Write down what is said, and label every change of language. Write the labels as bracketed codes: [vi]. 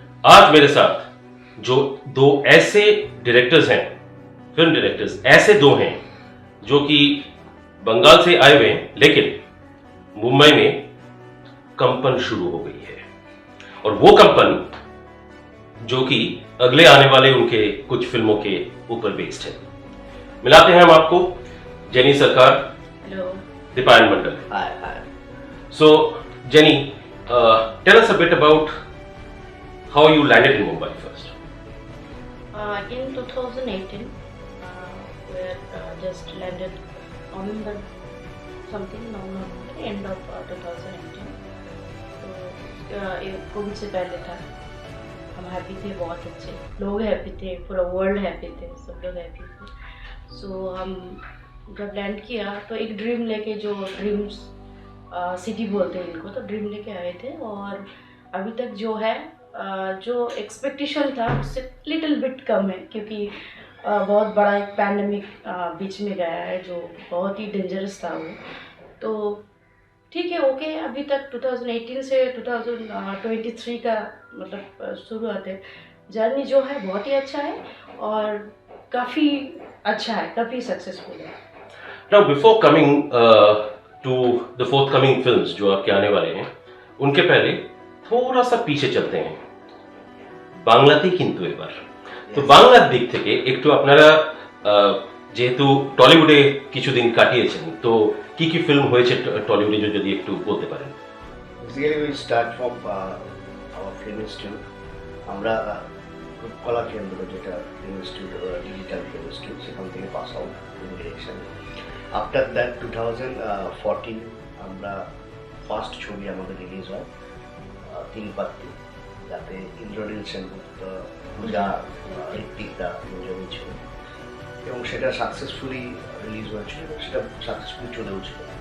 [hi] आज मेरे साथ जो दो ऐसे डायरेक्टर्स हैं, फिल्म डायरेक्टर्स ऐसे दो हैं जो कि बंगाल से आए हुए हैं, लेकिन मुंबई में कंपन शुरू हो गई है और वो कंपन जो कि अगले आने वाले उनके कुछ फिल्मों के ऊपर बेस्ड है। मिलाते हैं हम आपको जेनी सरकार, [en] Hello. [hi] Deepayan Mandal. [en] Hi. So, Jenny, tell us a bit about how you landed in Mumbai first. In 2018, we just landed November something, November, end of 2018. [hi] तो ये कोविड से पहले था। हम हैप्पी थे, बहुत अच्छे लोग हैप्पी थे, पूरा वर्ल्ड हैप्पी थे, सब लोग हैप्पी थे। सो हम जब लैंड किया तो एक ड्रीम लेके, जो ड्रीम्स सिटी बोलते हैं इनको, तो ड्रीम लेके आए थे। और अभी तक जो है जो एक्सपेक्टेशन था उससे लिटिल बिट कम है, क्योंकि बहुत बड़ा एक पैंडमिक बीच में गया है जो बहुत ही डेंजरस था वो। तो ठीक है, ओके। अभी तक 2018 से 2023 का मतलब शुरुआत है। जर्नी जो है बहुत ही अच्छा है और काफ़ी अच्छा है, काफ़ी सक्सेसफुल है। [en] Now, before coming to the forthcoming films [hi] जो आपके आने वाले हैं, उनके पहले थोड़ा सा पीछे चलते हैं। [bn] বাংলাতে কিন্তু এবার তো বাংলার দিক থেকে একটু আপনারা যেহেতু টলিউডে কিছুদিন কাটিয়েছেন, তো কি কি ফিল্ম হয়েছে টলিউডে যদি একটু বলতে পারেন। [en] Basically, we start from our film institute. [bn] আমরা রূপকলা কেন্দ্র, যেটা film institute, digital film institute, সেখান থেকে pass out film direction. After that 2014 আমরা ফার্স্ট ছবি আমাদের রিলিজ হয়, তিন পাত্তি, যাতে ইন্দ্রনীল সেনগুপ্ত, পূজা, ঋত্বিকদা তিনজনই ছিল, এবং সেটা সাকসেসফুলি রিলিজ হয়েছিল এবং সেটা সাকসেসফুলি চলেও ছিল।